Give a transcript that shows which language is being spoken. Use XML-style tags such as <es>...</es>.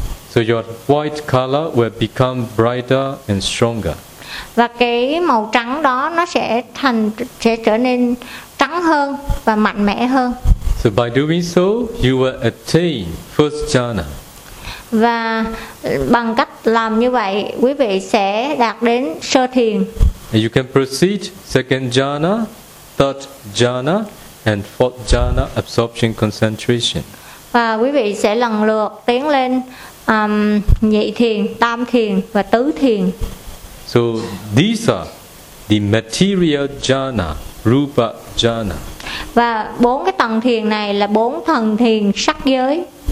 <en>So your white color will become brighter and stronger.</en> <vi>và cái màu trắng đó nó sẽ trở nên trắng hơn và mạnh mẽ hơn.</vi> <en>So by doing so, you will attain first jhana.</en> <vi>Và bằng cách làm như vậy, quý vị sẽ đạt đến sơ thiền.</vi> <en>And you can proceed second jhana, third jhana, and fourth jhana, absorption concentration.</en> <vi>Và quý vị sẽ lần lượt tiến lên nhị thiền, tam thiền và tứ thiền.</vi> <en>So these are the material jhana, rupa jhana.</en> <vi>Và bốn cái tầng thiền này là bốn tầng thiền sắc giới.</vi>